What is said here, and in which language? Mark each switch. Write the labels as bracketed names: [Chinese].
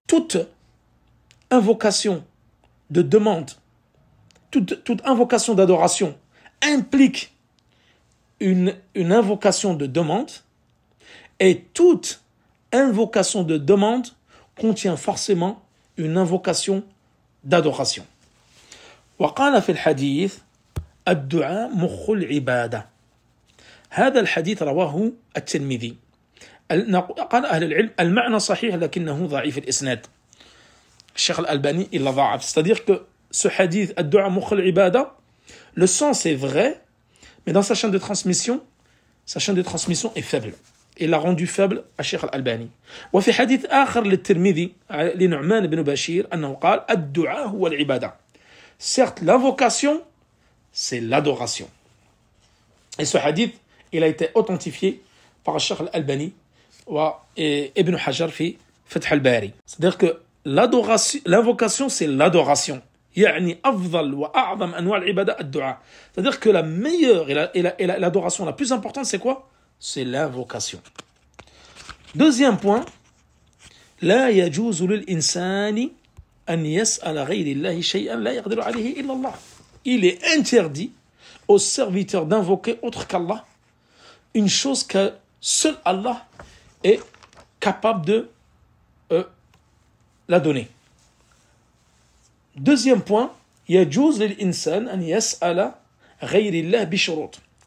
[French] Toute invocation de demande, toute invocation d'adoration implique une invocation de demande, et toute invocation de demande contient forcément une invocation d'adoration. [Arabic] وقال في الحديث الدعاء مخ العبادة. هذا الحديث رواه الترمذي. قال أهل العلم المعنى صحيح لكنه ضعيف الإسناد. الشيخ الألباني [French] il l'a [Arabic] ضعف. [French] C'est-à-dire que ce hadith [Arabic] الدعاء مخ العبادة, [French] le sens est vrai, mais dans sa chaîne de transmission est faible. Il l'a rendu faible à Cheikh Al-Albani. [Arabic] وفي حديث آخر للترمذي لنعمان بن بشير أنه قال الدعاء هو العبادة. [French] Certes, l'invocation, c'est l'adoration. Et ce hadith, il a été authentifié par Cheikh Al-Albani et Ibn Hajar fi Fath al-Bari. C'est-à-dire que l'invocation, c'est l'adoration. [Arabic] يعني أفضل وأعظم أنواع العبادة الدعاء. [French] C'est-à-dire que la meilleure et l'adoration la plus importante, c'est quoi? C'est l'invocation. Deuxième point, [Arabic] لا يجوز للإنسان أن يسأل غير الله شيئا لا يقدر عليه إلا الله. [French] Il est interdit aux serviteurs d'invoquer autre qu'Allah une chose que seul Allah est capable de la donner. Deuxième point, [Arabic] يجوز للإنسان أن يسأل غير الله بشروط.